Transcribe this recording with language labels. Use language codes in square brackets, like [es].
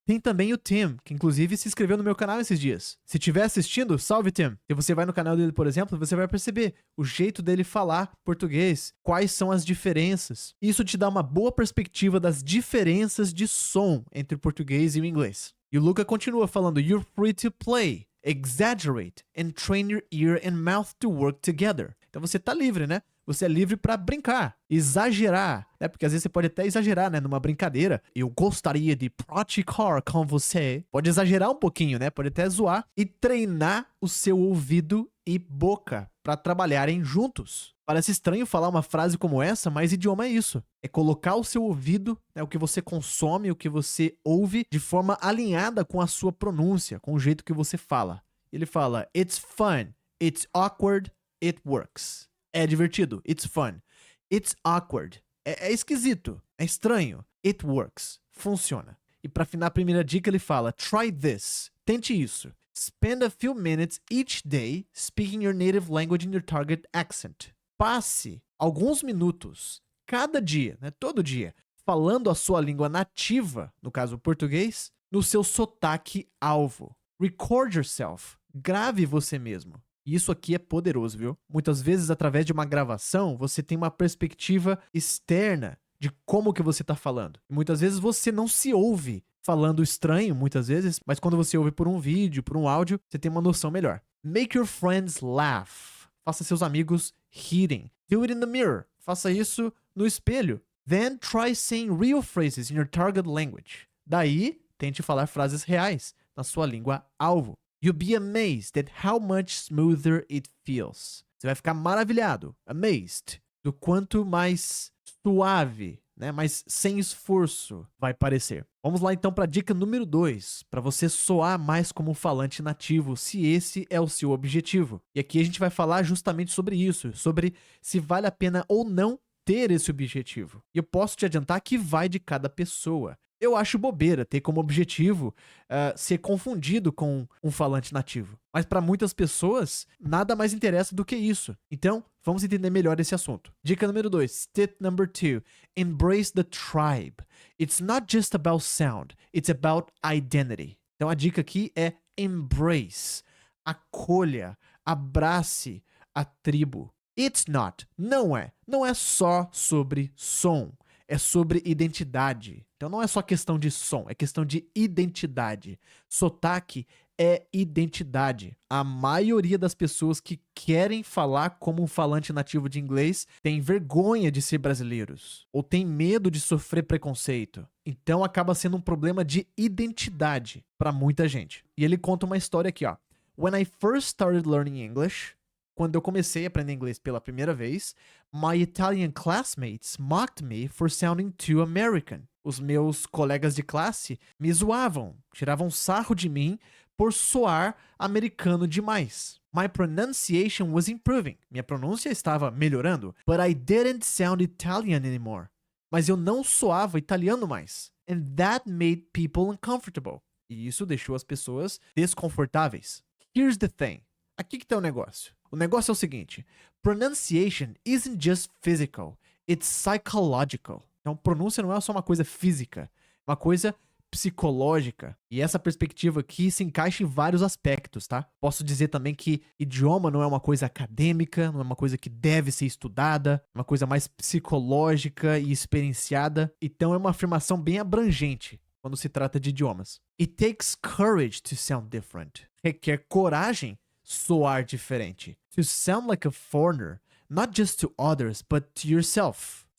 [pt] Tem também o Tim, que inclusive se inscreveu no meu canal esses dias. Se estiver assistindo, salve Tim. Se você vai no canal dele, por exemplo, você vai perceber o jeito dele falar português, quais são as diferenças. Isso te dá uma boa perspectiva das diferenças de som entre o português e o inglês. E o Luca continua falando, [en] you're free to play exaggerate, and train your ear and mouth to work together. [pt] Então você tá livre, né? Você é livre pra brincar, exagerar, né? Porque às vezes você pode até exagerar, né? Numa brincadeira. Eu gostaria de praticar com você. Pode exagerar um pouquinho, né? Pode até zoar. E treinar o seu ouvido e boca pra trabalharem juntos. Parece estranho falar uma frase como essa, mas idioma é isso. É colocar o seu ouvido, né, o que você consome, o que você ouve, de forma alinhada com a sua pronúncia, com o jeito que você fala. Ele fala, [en] it's fun, it's awkward, it works. [pt] É divertido, [en] it's fun. It's awkward, [pt] é esquisito, é estranho. [en] It works, [pt] funciona. E para afinar a primeira dica ele fala, [en] try this, [pt] tente isso. [en] Spend a few minutes each day speaking your native language in your target accent. [pt] Passe alguns minutos cada dia, né, todo dia, falando a sua língua nativa, no caso o português, no seu sotaque alvo. [en] Record yourself, [pt] grave você mesmo. E isso aqui é poderoso, viu? Muitas vezes, através de uma gravação, você tem uma perspectiva externa de como que você tá falando. E muitas vezes você não se ouve falando estranho, muitas vezes, mas quando você ouve por um vídeo, por um áudio, você tem uma noção melhor. [en] Make your friends laugh. [pt] Faça seus amigos rirem. [en] Do it in the mirror. [pt] Faça isso no espelho. [en] Then try saying real phrases in your target language. [pt] Daí, tente falar frases reais na sua língua alvo. [en] You'll be amazed at how much smoother it feels. [pt] Você vai ficar maravilhado, amazed, do quanto mais suave, né, mais sem esforço vai parecer. Vamos lá então para a dica número 2, para você soar mais como um falante nativo, se esse é o seu objetivo. E aqui a gente vai falar justamente sobre isso, sobre se vale a pena ou não ter esse objetivo. E eu posso te adiantar que vai de cada pessoa. Eu acho bobeira ter como objetivo ser confundido com um falante nativo. Mas para muitas pessoas, nada mais interessa do que isso. Então, vamos entender melhor esse assunto. Dica número 2, [en] tip number 2, embrace the tribe. It's not just about sound, it's about identity. [pt] Então a dica aqui é embrace, acolha, abrace a tribo. [en] It's not, [pt] não é só sobre som. É sobre identidade. Então não é só questão de som, é questão de identidade. Sotaque é identidade. A maioria das pessoas que querem falar como um falante nativo de inglês tem vergonha de ser brasileiros ou tem medo de sofrer preconceito. Então acaba sendo um problema de identidade para muita gente. E ele conta uma história aqui, ó. [en] When I first started learning English, [pt] quando eu comecei a aprender inglês pela primeira vez, [en] my Italian classmates mocked me for sounding too American. [pt] Os meus colegas de classe me zoavam, tiravam sarro de mim por soar americano demais. [en] My pronunciation was improving. [pt] Minha pronúncia estava melhorando, [en] but I didn't sound Italian anymore. [pt] Mas eu não soava italiano mais. [en] And that made people uncomfortable. [pt] E isso deixou as pessoas desconfortáveis. [en] Here's the thing. [pt] Aqui que tá o negócio. O negócio é o seguinte, [en] pronunciation isn't just physical, it's psychological. [pt] Então, pronúncia não é só uma coisa física, é uma coisa psicológica. E essa perspectiva aqui se encaixa em vários aspectos, tá? Posso dizer também que idioma não é uma coisa acadêmica, não é uma coisa que deve ser estudada, é uma coisa mais psicológica e experienciada. Então, é uma afirmação bem abrangente quando se trata de idiomas. [en] It takes courage to sound different. [pt] Requer coragem soar diferente. [en] To sound like a foreigner, not just to others, but to yourself.